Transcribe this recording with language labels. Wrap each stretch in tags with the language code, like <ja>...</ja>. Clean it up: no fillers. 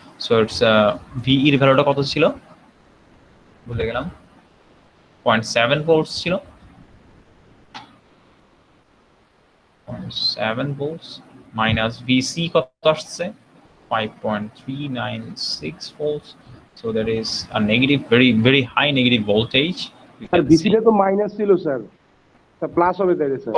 <bn>So it's ভিই এর ভ্যালুটা কত ছিল ভুলে গেলাম, 0.7 ভোল্টস ছিল, 0.7 ভোল্টস মাইনাস ভিসি কত আসছে, 5.396 volts.</bn> <en>So there is a negative, very high negative voltage.</en> <bn>Sir ভিসিটা তো মাইনাস ছিল স্যার, স্যার প্লাস হবে তাইলে স্যার।</bn>